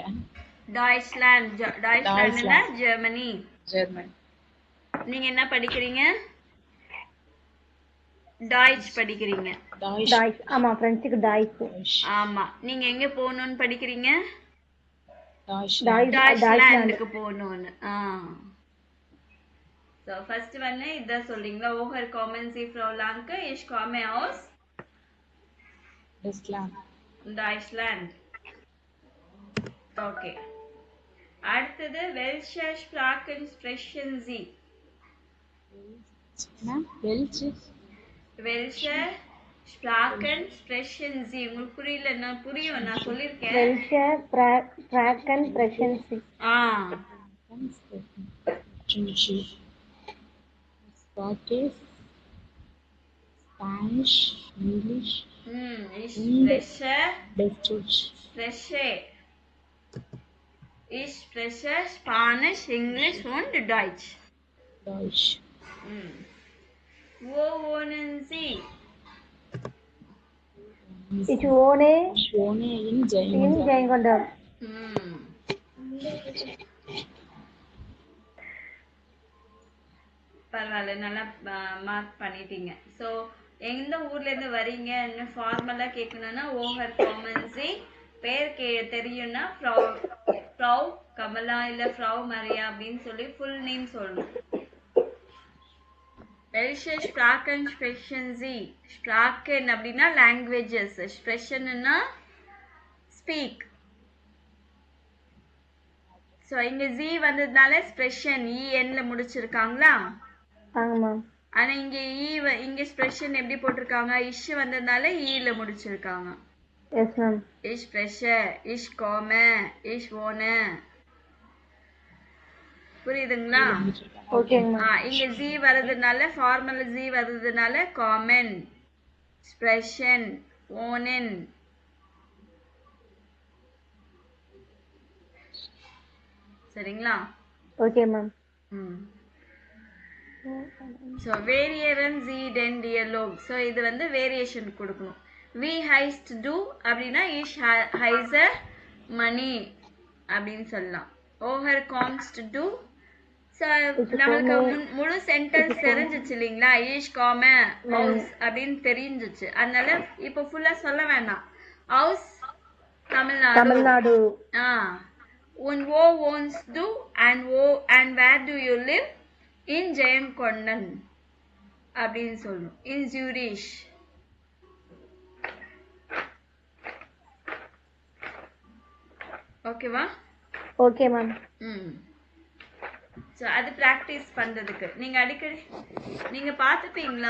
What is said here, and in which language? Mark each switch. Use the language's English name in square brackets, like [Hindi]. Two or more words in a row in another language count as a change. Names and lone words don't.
[Tamil] டாய்ச்லாண்ட்னா ஜெர்மனி. ஜெர்மன். நீங்க என்ன படிக்கிறீங்க? டாய்ச் படிக்கிறீங்க. டாய்ச். ஆமா, பிரெஞ்சுக்கு டாய்ச். ஆமா. நீங்க எங்க போகணும்னு படிக்கிறீங்க? டாய்ச்லேண்ட். டாய்ச்லாண்டுக்கு போகணும்னு. [English] So first one இத சொல்றீங்களா? [German] Woher kommen Sie, Frau Lanke? Ich komme aus Deutschland. Okay. அடுத்தது welche Sprachen sprechen Sie? welche Sprachen sprechen Sie? [Tamil] உங்களுக்கு புரியல, நான் புரியும், நான் சொல்லிருக்கேன். [German] welche Sprachen sprechen Sie? [English] Spanish, English. [German] Ich spreche Spanisch, English und Deutsch. Wo wohnen Sie? Ich wohne in Jayagondam. [Tamil] பரவாயில்ல, நல்லா மார்க் பண்ணிட்டீங்க. ஸோ எந்த ஊர்ல இருந்து வரீங்கன்னு ஃபார்மலா கேட்கணும்னா [German] woher kommen Sie, [Tamil] பேர் தெரியும்னா [German] Frau Kamala [Tamil] இல்ல [German] Frau Maria [Tamil] அப்படின்னு சொல்லி [English] full name [Tamil] சொல்லணும். [German] welche Sprachen sprechen Sie? [Tamil] Sprachen அப்படின்னா languages, sprechen-னா speak. ஸோ இங்க Z வந்ததுனால ஸ்ப்ரெஷன் EN-ல முடிச்சிருக்காங்களா? ஆமா. ஆனா இங்க இங்க ஸ்ப்ரெஷன் எப்படி போட்டிருக்காங்க? இஷ் வந்ததுனால E-ல முடிச்சிருக்காங்க. [English] yes ma'am. [German] Ich spreche, ich komme, ich wohne. [Tamil] புரியுதுங்களா? [English] okay-nga ma'am. [Tamil] இங்க Z வரதுனால, ஃபார்மல் Z வரதுனால [German] kommen, sprechen, wohnen. [Tamil] சரிங்களா? [English] okay ma'am. [German] So variieren Sie den Dialog. [Tamil] So இது வந்து வேரியேஷன் கொடுக்கணும். [German] We heist do அப்படின்னா ich heiße money [Tamil] அப்படின்னு சொல்லலாம். [German] Woher kommst du? [Tamil] So நம்மளுக்கு முழு சென்டென்ஸ் தெரிஞ்சிச்சு இல்லைங்களா? [German] ich komme aus [Tamil] அப்படின்னு தெரிஞ்சிச்சு. அதனால இப்போ ஃபுல்லா சொல்ல வேண்டாம். [German] aus தமிழ்நாடு. Und wo wohnst du [English] and where do you live? [German] In Jayagondam [Tamil] அப்படின்னு சொல்லணும். [German] In Zurich. [Tamil] ஓகேவா? [English] okay ma'am. [Tamil] ஸோ அது ப்ராக்டிஸ் பண்றதுக்கு நீங்க அடிக்கடி நீங்க பார்த்துப்பீங்களா?